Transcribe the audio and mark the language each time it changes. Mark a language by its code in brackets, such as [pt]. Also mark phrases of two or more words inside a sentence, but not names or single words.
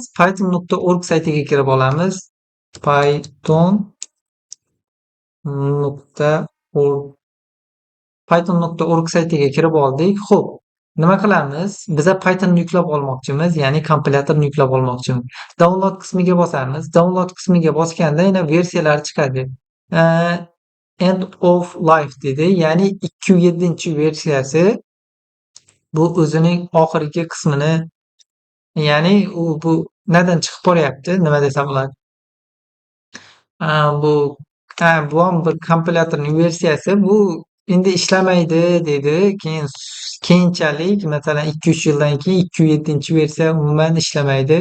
[uz] python.org saytiga kirib olamiz. python.org saytiga kirib oldik. Xo'p, nima qilamiz? Biza Pythonni yuklab olmoqchimiz, ya'ni kompilatorni yuklab olmoqchimiz. Download qismiga bosamiz. Download qismiga bosganda yana versiyalar chiqadi. [en] End of life [uz] dedi, ya'ni 207-versiyasi. Bu o'zining oxirgi qismini, ya'ni bu nadan chiqib boryapti, nima desam bo'ladi? Bu ham bir kompilatorning versiyasi. Bu endi ishlamaydi dedi. Keyinchalik masalan 2-3 yildan keyin 207-versiya umuman ishlamaydi.